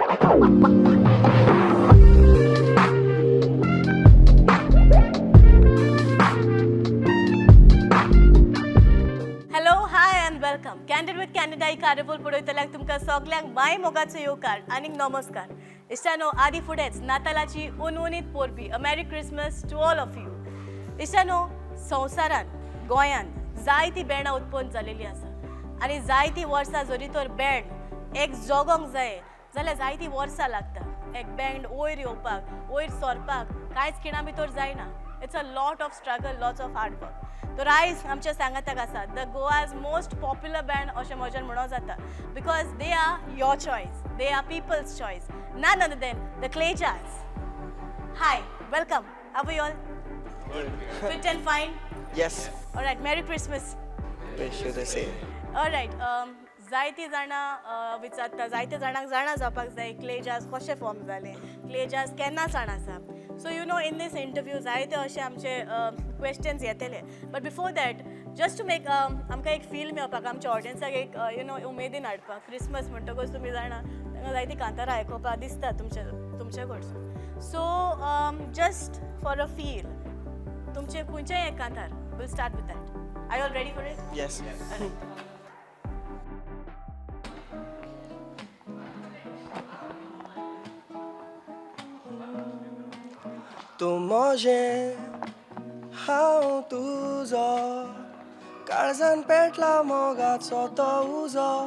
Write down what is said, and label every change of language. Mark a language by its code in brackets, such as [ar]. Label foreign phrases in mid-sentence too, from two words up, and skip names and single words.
[en] Hello, hi and welcome. [kok] Candid with Candida ही कार्यक्रम पळयतल्याक तुमकां सगल्यांक माय मोगाचो येवकार आनी नमस्कार. इश्टानो आदी फुडेंच नातालाची उनवणीत पोरपी [en] a Merry Christmas to all of you. [kok] इश्टानो संवसारान गोंयान जायतीं बँडां उत्पन्न जालेलीं आसा आनी जायतीं वर्सां जरी तर बँड एक जोगोंक जाय जाल्यार जायतीं वर्सां लागता. एक बँड वयर येवपाक वयर सरपाक कांयच खिणां भितर जायना. [en] It's a lot of struggle, lots of hard work. [kok] तर आयज आमच्या सांगाताक आसा [en] the Goa's most popular band [kok] अशें म्हज्यान म्हणूं जाता [en] because they are your choice, they are people's choice, none other than the Clay Jars. Hi, welcome. How are you all? Good. Fit and fine? Yes. All right, Merry Christmas. Wish you the same. All right, [kok] जायतीं जाणां विचारता, जायत्या जाणांक जाणा जावपाक जाय क्ले जार्स कशें फॉर्म जालें, क्ले जार्स केन्ना जाण आसा. [en] so you know in these interview [kok] जायते अशे आमचे क्वेश्चन्स येतले. [en] but before that just to make [kok] आमकां एक फील मेळपाक आमच्या ऑडियन्साक एक [en] you know [kok] उमेदीन हाडपाक क्रिसमस म्हणटकच तुमी जाणा तांकां जायतीं कांतारां आयकुपाक दिसता तुमचे कडसून. [en] so just for a feel [kok] तुमचे खंयचेय एक कांतार [en] we'll start with that. are you all ready for it? Yes. [kok] तू म्हजें हांव तुजो काळजान पेटला मोगाचो तो उजो.